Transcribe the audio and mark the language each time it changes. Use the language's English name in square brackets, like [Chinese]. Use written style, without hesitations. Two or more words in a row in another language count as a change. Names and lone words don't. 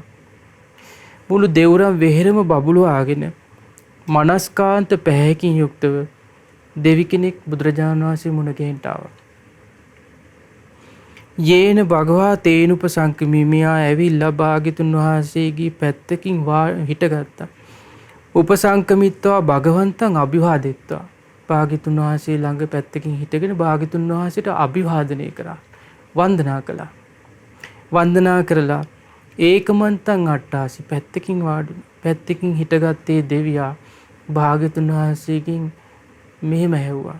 [Sinhala] මුළු දෙවුරම් වෙහෙරම බබළුවාගෙන මනස්කාන්ත පැහැයකින් යුක්තව දෙවි කෙනෙක් බුදුරජාණන් වහන්සේ මුණ ගැහෙන්න ආවා. [Pali] යේන භගවා තේනුපසංකමී. [Sinhala] මෙයා ඇවිල්ලා භාග්‍යතුන් වහන්සේගේ පැත්තකින් හිටගත්තා. [Pali] උපසංකමිත්වා භගවන්තං අභිවාදෙත්වා. [Sinhala] භාග්‍යතුන් වහන්සේ ළඟ පැත්තකින් හිටගෙන භාග්‍යතුන් වහන්සේට අභිවාදනය කරා, වන්දනා කළා. වන්දනා කරලා [Pali] ඒකමන්තං අට්ටාසි [Sinhala] පැත්තකින් පැත්තකින් හිටගත්තේ දෙවියා භාග්‍යතුන් වහන්සේගෙන් මෙහෙම ඇහුවා.